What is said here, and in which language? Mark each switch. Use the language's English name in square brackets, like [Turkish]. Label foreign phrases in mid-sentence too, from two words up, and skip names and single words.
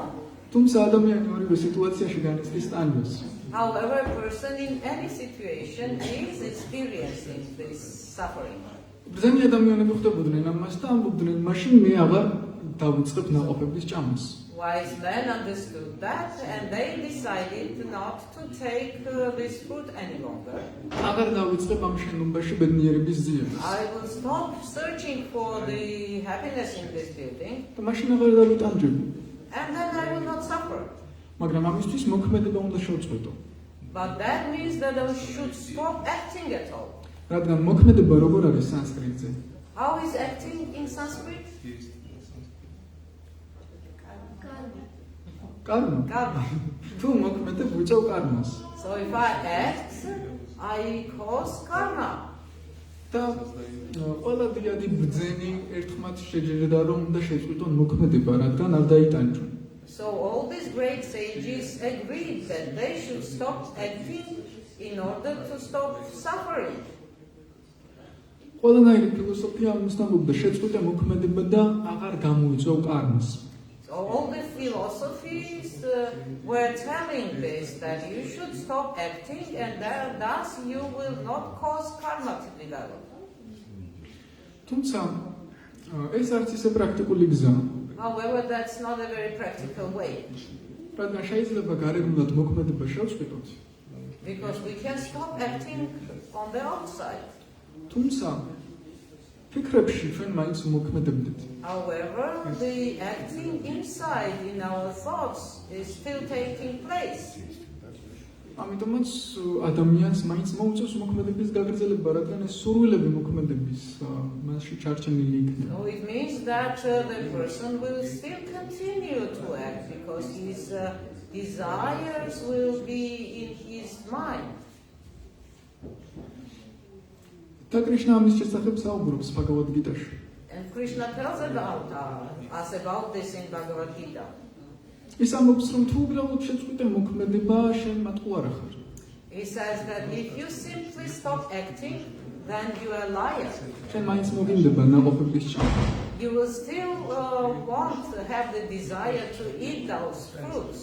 [Georgian] თუმცა ადამიანი ორივე სიტუაციაში განიცდის ტანჯვას. [English] However, a person in any situation is experiencing this suffering. [Georgian] ბრძენი ადამიანები ხვდებოდნენ ამას და ამბობდნენ, მაშინ მე აღარ დავიწყებ ნაყოფების ჭამას. [English] Wise men understood that and they decided not to take this fruit any longer. [Georgian] აღარ დავიწყებ ამ შენობაში ბედნიერების ძიებას. [English] I will stop searching for the happiness in this building. [Georgian] და მაშინ აღარ დავიტანჯები. [English] And then I will not suffer. [Georgian] მაგრამ ამისთვის მოქმედება უნდა შევწყვეტო. [English] But that means that I should stop acting at all. [Georgian] რადგან მოქმედება როგორ არის სანსკრიტზე? [English] How is acting in Sanskrit? [Georgian] კარმა. [English] karma. [Georgian] თუ მოქმედებ უწევ კარმას. [English] So if I act, I cause karma. [Georgian] და ყველა დიადი ბრძენი ერთხმად შეჯერდა რომ უნდა შეწყვიტონ მოქმედება, რადგან არ დაიტანჯონ. [English] So all these great sages agreed that they should stop acting in order to stop suffering. [Georgian] ყველანაირი ფილოსოფია ამბობდა შეწყვიტე მოქმედება და აღარ გამოიწვევ კარმას. [English] So all the philosophies were telling this, that you should stop acting and thus you will not cause karma to develop. [Georgian] თუმცა ეს არც ისე პრაქტიკული გზა, [English] However, that's not a very practical way, [Georgian] რადგან შეიძლება გარეგნულად მოქმედება შევწყვიტოთ, [English] because we can stop acting on the outside. [Georgian] თუმცა ფიქრებში ჩვენ მაინც მოქმედებდით. [English] However, the acting inside in our thoughts is still taking place. [Georgian] ამიტომაც ადამიანს მაინც მოუწევს მოქმედების გაგრძელება, რადგან ეს სურვილები მოქმედების მასში ჩარჩენილი იქნება. [English] So it means that the person will still continue to act because his desires will be in his mind. [Georgian] და კრიშნა ამის შესახებ საუბრობს ბაგავად გიტაში. [English] And Krishna tells about us about this in Bhagavad Gita. [Georgian] ის ამბობს, რომ თუ უბრალოდ შეწყვიტე მოქმედება, შენ მათყუ არ ახარ. [English] He says that if you simply stop acting, then you are a liar. [Georgian] შენ მაინც მოგინდება ნაყოფების ჭამა. [English] You will still want to have the desire to eat those fruits.